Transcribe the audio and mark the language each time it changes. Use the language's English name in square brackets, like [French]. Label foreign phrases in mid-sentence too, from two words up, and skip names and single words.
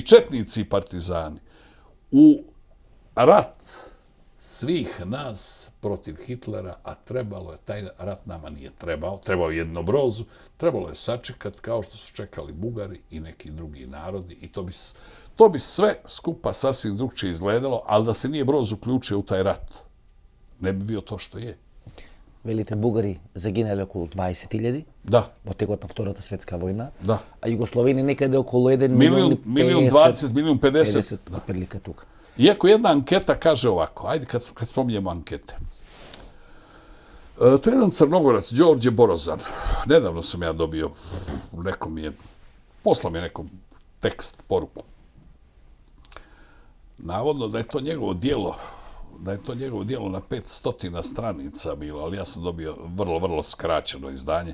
[Croatian] Četnici i partizani, u rat svih nas protiv Hitlera, a trebalo je, taj rat nama nije trebao jedno Brozu, trebalo je sačekati kao što su čekali Bugari i neki drugi narodi i to bi sve skupa sasvim drugčije izgledalo, ali da se nije Broz uključio u taj rat, ne bi bio to što je. [Macedonian] Велите Бугари загинале околу 20.000 во текот на Втората светска војна, а Југословени некаде околу 1 милион 20, милион 50. Отприлика тука. [Croatian] Iako jedna anketa kaže ovako, ajde kad spominjemo ankete. To je jedan Crnogorac, Đorđe Borozan. Nedavno sam ja dobio, poslao mi je nekom tekst, poruku. Navodno da je to njegovo dijelo na 500 stranica bilo, ali ja sam dobio vrlo, vrlo skraćeno izdanje.